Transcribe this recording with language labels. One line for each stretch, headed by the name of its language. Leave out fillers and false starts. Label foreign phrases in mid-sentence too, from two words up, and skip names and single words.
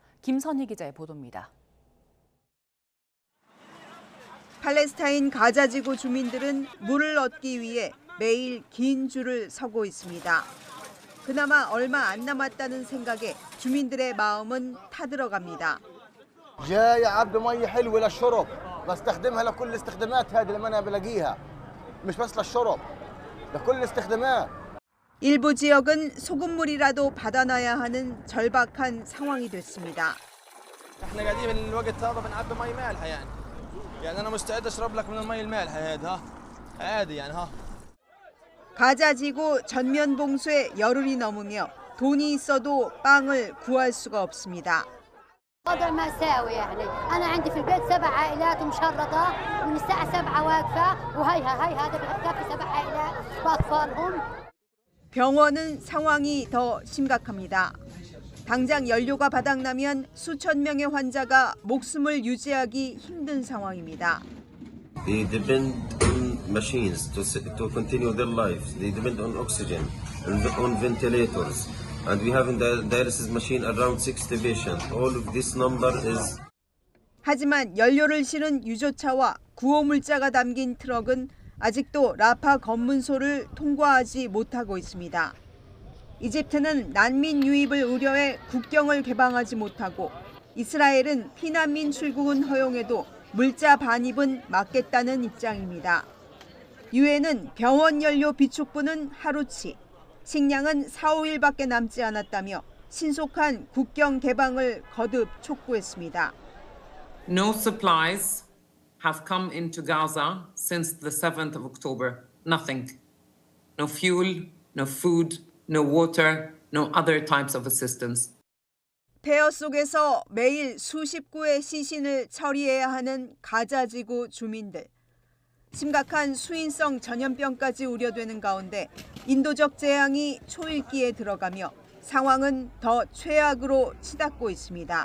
Korean: 김선희 기자의 보도입니다. 팔레스타인 가자지구 주민들은 물을 얻기 위해 매일 긴 줄을 서고 있습니다. 그나마 얼마 안 남았다는 생각에 주민들의 마음은 타들어갑니다.
Arabic: جاي عبد مي حلوه للشرب بستخدمها لكل الاستخدامات هذه اللي انا بلاقيها مش بس للشرب لكل الاستخدامات.
Korean: 일부 지역은 소금물이라도 받아놔야 하는 절박한 상황이 됐습니다.
Arabic: احنا قاعدين بالوقت هذا بنعبي مي مالحه يعني انا مستعد اشرب لك من المي المالحه هذا عادي يعني ها.
Korean: 가자지구 전면 봉쇄 열흘이 넘으며 돈이 있어도 빵을 구할 수가 없습니다.
Arabic: وضع مأساوي يعني أنا عندي في البيت 7 عائلات مشرطة ومن الساعة 7 واقفة وهي هذا بكفي 7 عائلات بأطفالهم.
Korean: 병원은 상황이 더 심각합니다. 당장 연료가 바닥나면 수천 명의 환자가 목숨을 유지하기 힘든 상황입니다.
English: They depend on machines to continue their lives. They depend on oxygen, on ventilators, and we have in the dialysis machine around 60 patients. All of this number is.
Korean: 하지만 연료를 실은 유조차와 구호물자가 담긴 트럭은 아직도 라파 검문소를 통과하지 못하고 있습니다. 이집트는 난민 유입을 우려해 국경을 개방하지 못하고 이스라엘은 피난민 출국은 허용해도 물자 반입은 막겠다는 입장입니다. 유엔은 병원 연료 비축분은 하루치, 식량은 4, 5일밖에 남지 않았다며 신속한 국경 개방을 거듭 촉구했습니다.
English: No supplies have come into Gaza since the 7th of October. Nothing. No fuel, no food, no water, no other types of assistance.
Korean: 폐허 속에서 매일 수십 구의 시신을 처리해야 하는 가자 지구 주민들. 심각한 수인성 전염병까지 우려되는 가운데 인도적 재앙이 초읽기에 들어가며 상황은 더 최악으로 치닫고 있습니다.